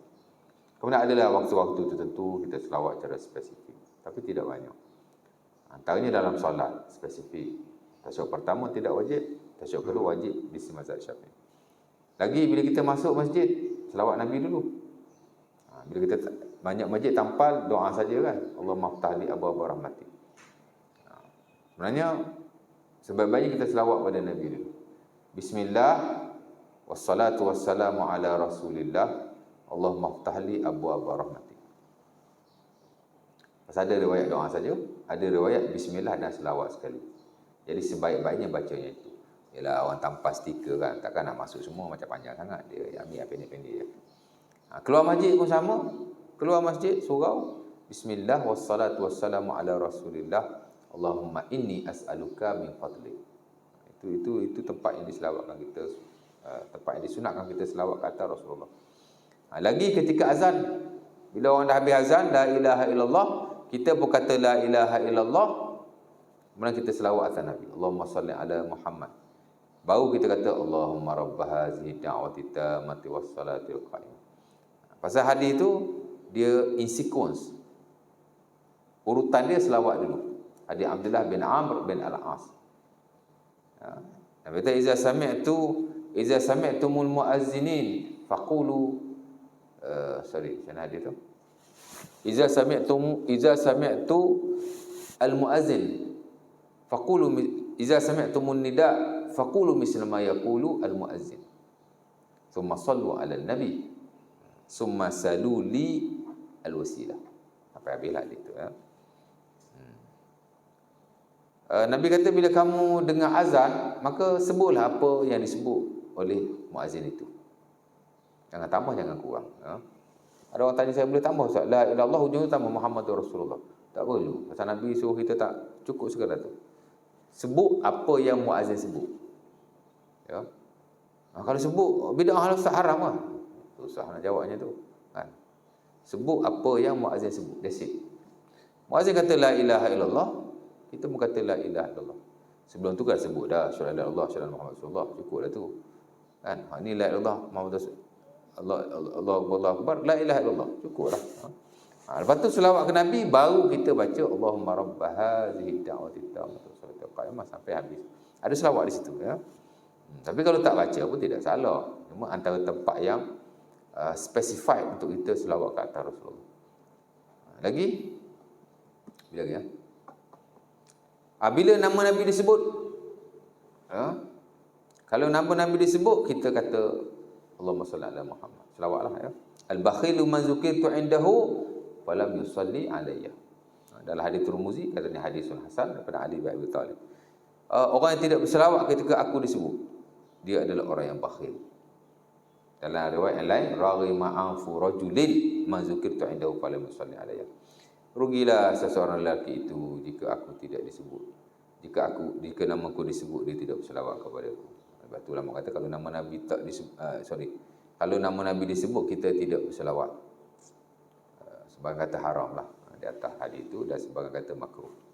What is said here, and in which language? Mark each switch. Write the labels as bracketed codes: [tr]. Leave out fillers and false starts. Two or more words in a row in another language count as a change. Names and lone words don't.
[ms] Kemudian adalah waktu-waktu tertentu kita selawat secara spesifik, tapi tidak banyak. Antaranya dalam solat spesifik. Tasyahud pertama tidak wajib, tasyahud kedua wajib di mazhab Syafi'i. Lagi bila kita masuk masjid, selawat Nabi dulu. Bila kita banyak masjid tampal, doa saja kan. [ar] اللهم افتح لي أبواب رحمتك. [ms] Sebenarnya sebaik-baiknya kita selawat pada Nabi dulu. [ar] بسم الله والصلاة والسلام على رسول الله. اللهم افتح لي أبواب رحمتك. [ms] Pasal ada riwayat doa saja, ada riwayat bismillah dan selawat sekali. Jadi sebaik-baiknya bacanya itu. Yalah orang tanpa stiker kan, takkan nak masuk semua macam panjang sangat. Dia ambil yang pendek-pendek je. Keluar masjid pun sama. Keluar masjid surau [ar] بسم الله والصلاة والسلام على رسول الله. اللهم إني أسألك من فضلك. [ms] Itu tempat yang diselawatkan kita, tempat yang disunatkan kita selawat ke atas Rasulullah. Lagi ketika azan, bila orang dah habis azan, [ar] لا إله إلا الله, [ms] kita pun kata [ar] لا إله إلا الله, [ms] kemudian kita selawat atas Nabi. [ar] اللهم صل على محمد. Baru kita kata اللهم رب هذه الدعوة التامة والصلاة القائمة. [ms] Pasal hadis itu dia [en] in sequence. [ms] Urutan dia selawat dulu. Hadis Abdullah bin Amr bin Al-As. Nabi kata [ar] إذا سمعتم المؤذنين فقولوا [ms] sana hadis tu. [ar] إذا سمعت المؤذن فقولوا إذا سمعتم النداء فقولوا مثل ما يقول المؤذن. ثم صلوا على النبي ثم سلوا لي الوسيلة. [ms] Sampai habislah hadis tu ya. Nabi kata bila kamu dengar azan, maka sebutlah apa yang disebut oleh muazzin itu. Jangan tambah, jangan kurang. Ya. Ada orang tanya saya, boleh tambah Ustaz? [ar] لا إله إلا الله [ms] hujungnya tambah [ar] محمد رسول الله. [ms] Tak perlu. Pasal Nabi suruh kita tak cukup sekadar tu. Sebut apa yang muazzin sebut. Ya. Kalau sebut bid'ah Ustaz haram lah. Susah nak jawabnya tu. Kan? Sebut apa yang muazzin sebut. [en] That's it. [ms] Muazzin kata [ar] لا إله إلا الله, [ms] kita pun kata [ar] لا إله إلا الله. [ms] Sebelum tu kan sebut dah [ar] أشهد لا إله إلا الله, أشهد محمد رسول الله, [ms] cukup dah tu. Kan? [ar] Ni لا إله إلا الله محمد رسول الله الله أكبر لا إله إلا الله, [ms] cukuplah. Lepas tu selawat ke Nabi, baru kita baca [ar] اللهم رب هذه الدعوة التامة والصلاة القائمة [ms] sampai habis. Ada selawat di situ ya. Tapi kalau tak baca pun tidak salah. Cuma antara tempat yang specified untuk kita selawat ke atas Rasulullah. Lagi? Bila lagi ya? Bila nama Nabi disebut, kalau nama Nabi disebut, kita kata [ar] اللهم صل على محمد. [ms] Selawatlah ya. [ar] البخيل من ذكرت عنده فلم يصل علي. [ms] Dalam hadis Tirmizi katanya [ar] حديث حسن [ms] daripada Ali bin Abi Thalib. Orang yang tidak berselawat ketika aku disebut, dia adalah orang yang bakhil. [ar] Dalam riwayat yang lain, رغم أنف رجل من ذكرت عنده فلم يصل علي. [ms] Rugilah seseorang lelaki itu jika aku tidak disebut. Jika namaku disebut, dia tidak berselawat kepada aku. Sebab tu ulama kata kalau nama Nabi tak disebut, kalau nama Nabi disebut, kita tidak berselawat. Sebagian kata haram lah di atas hadis itu, dan sebagian kata makruh.